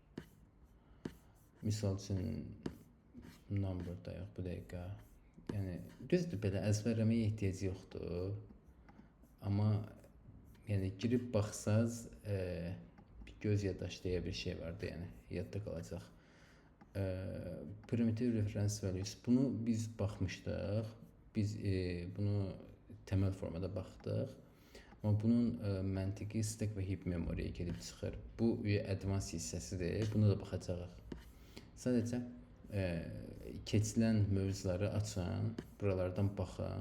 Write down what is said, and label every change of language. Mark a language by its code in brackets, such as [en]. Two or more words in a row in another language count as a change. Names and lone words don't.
[az] Misal üçün, number da yox bu dəqiqə. Yəni, düzdür, belə əzbərləməyə ehtiyac yoxdur. Amma yəni, girib baxsaz, bir göz yaddaşı deyə bir şey vardı, yəni, yadda qalacaq. [en] Primitive reference values, [az] bunu biz baxmışdıq. Biz bunu təməl formada baxdıq. Amma bunun məntiqi stack və heap memoriya gedib çıxır. Bu advanced hissəsidir. Buna da baxacağıq. Sadəcə keçilən mövzuları açın, buralardan baxın.